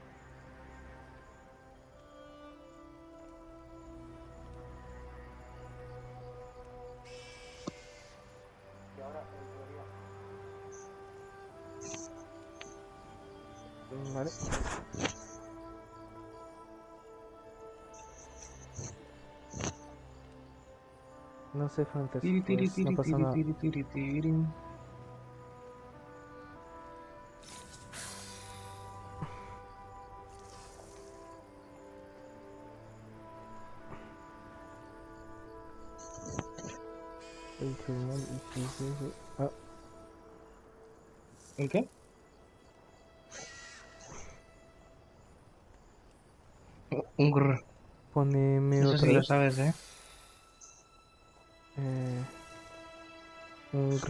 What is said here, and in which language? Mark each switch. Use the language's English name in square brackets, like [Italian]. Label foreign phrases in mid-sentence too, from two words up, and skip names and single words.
[Spanish] Vale. No sé francés, Tiri, tiri, pues no tiri, pasa tiri, nada. tiri, tiri, tiri. [French] Et tout le monde utilise... [Spanish] Ah, ¿En qué? Un grr. poneme Eso otra sí lo vez. sabes, ¿eh? Un grr.